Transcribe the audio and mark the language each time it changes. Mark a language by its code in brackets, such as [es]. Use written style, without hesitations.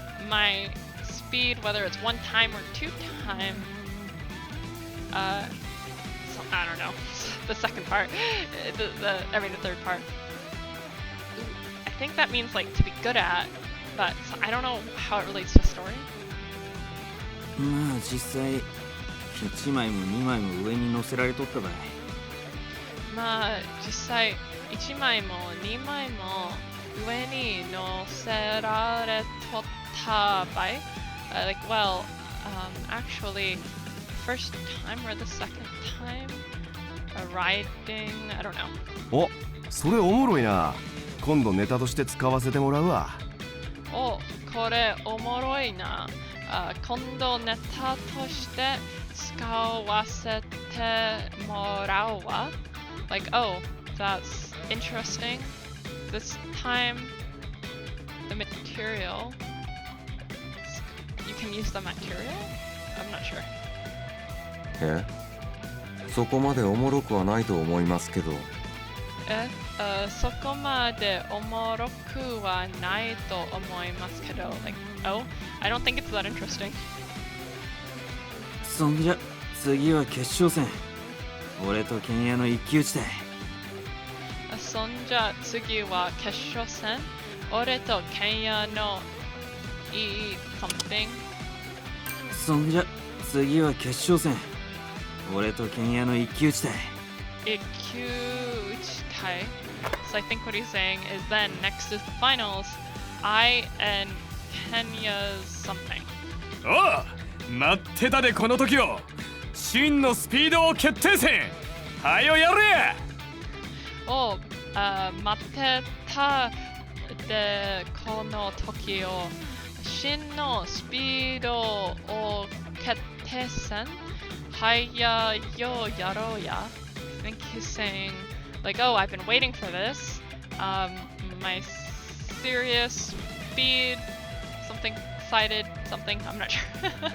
[en] My speed, whether it's one time or two time, so, I don't know, the second part, the third part. I think that means like to be good at, but so I don't know how it relates to the story. [ja] まあ実際1枚も2枚も上に乗せられとったばい。まあ実際1枚も2枚も上に乗せられとったばい。 [en] Like, well, actually, first time or the second time, riding, I don't know. [ja] お、それおもろいな。今度ネタとして使わせてもらうわ。お、これおもろいな。今度ネタとして使わせてもらうわ。 [en] Like, oh, that's interesting. This time, the material. You can use the material? I'm not sure. [ja] え？そこまでおもろくはないと思いますけど。そこまでおもろくはないと思いますけど。 [en] Like, oh, I don't think it's that interesting. [ja] そんじゃ次は決勝戦。俺とケンヤの一騎打ちだ。そんじゃ次は決勝戦。俺とケンヤのいい something。そんじゃ次は決勝戦。俺とケンヤの一騎打ちだ。一騎打ちたい。 [en] So I think what he's saying is then next is the finals. I and Kenya's something. [ja] おう、待ってたでこの時を。真のスピードを決定戦。はよやれ。お、待ってたでこの時を。真のスピードを決定戦。はやよやろうや。 [en] I think he's saying like, oh, I've been waiting for this. My serious speed, something excited, something, I'm not sure.